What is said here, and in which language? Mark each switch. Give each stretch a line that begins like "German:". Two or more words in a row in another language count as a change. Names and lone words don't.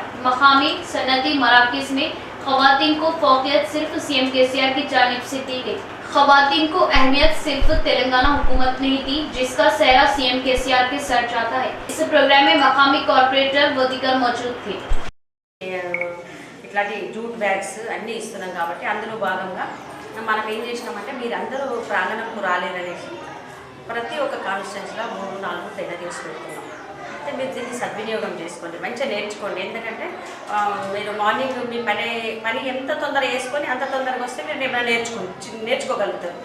Urdu: مقامی صنعتی مراکز میں خواتین کو فوقیت صرف CM-KCR کی جانب سے دی گئی. خواتین کو اہمیت صرف تلنگانہ حکومت نہیں دی جس کا سہرا CM-KCR کے سر جاتا ہے. اس پروگرام میں مقامی کارپوریٹر و دیگر موجود تھے.
Telugu: ఇట్లాంటి
English: jute bags
Telugu: అన్నీ ఇస్తున్నాం కాబట్టి అందులో భాగంగా మనం ఏం చేసినామంటే మీరందరూ ప్రాంగణంకు రాలేరనేసి ప్రతి ఒక్క కాన్స్టిట్యున్సీలో 3-4 టెయిలరింగ్స్ పెడుతున్నాం. అయితే మీరు దీన్ని సద్వినియోగం చేసుకోండి, మంచిగా నేర్చుకోండి. ఎందుకంటే మీరు మార్నింగ్ మీ పని ఎంత తొందర వేసుకొని అంత తొందరగా వస్తే మీరు ఏమైనా నేర్చుకోగలుగుతారు.